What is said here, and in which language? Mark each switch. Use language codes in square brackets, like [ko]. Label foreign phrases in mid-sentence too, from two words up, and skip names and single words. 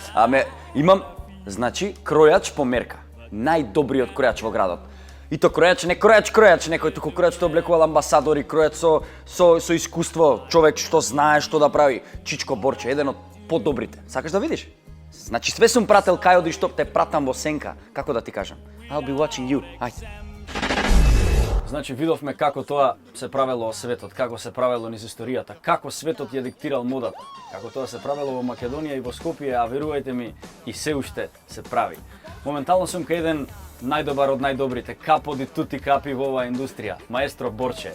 [mk] Имам, значи, кројач по мерка. Најдобриот кројач во градот. И то кројач, не кројач, некој туку кројач што облекувал амбасадори, кројач со искуство, човек што знае што да прави. Чичко Борче, еден од подобрите. Сакаш да видиш? Значи све сум прател кај оди што те пратам во сенка, како да ти кажам. [en] I'll be watching you. [mk] Ајде. Значи видовме како тоа се правело во светот, како се правело низ историјата, како светот ја диктирал модата, како тоа се правело во Македонија и во Скопје, а верувајте ми, и се уште се прави. Моментално сум кај еден најдобар од најдобрите, [it] capo di tutti capi [mk] во оваа индустрија, маестро Борче.